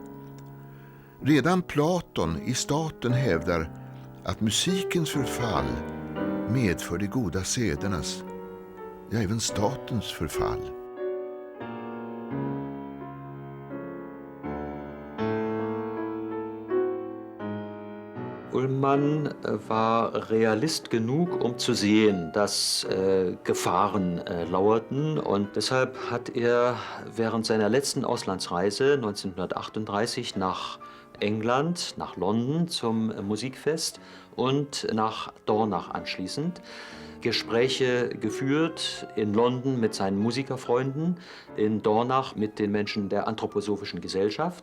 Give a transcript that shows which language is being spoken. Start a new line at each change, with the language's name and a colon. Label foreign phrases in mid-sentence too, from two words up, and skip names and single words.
Swedish: Redan Platon i Staten hävdar att musikens förfall medför de goda sedernas, ja även statens förfall.
German: Ullmann war Realist genug, um zu sehen, dass Gefahren lauerten. Und deshalb hat er während seiner letzten Auslandsreise 1938 nach England, nach London zum Musikfest und nach Dornach anschließend Gespräche geführt, in London mit seinen Musikerfreunden, in Dornach mit den Menschen der Anthroposophischen Gesellschaft.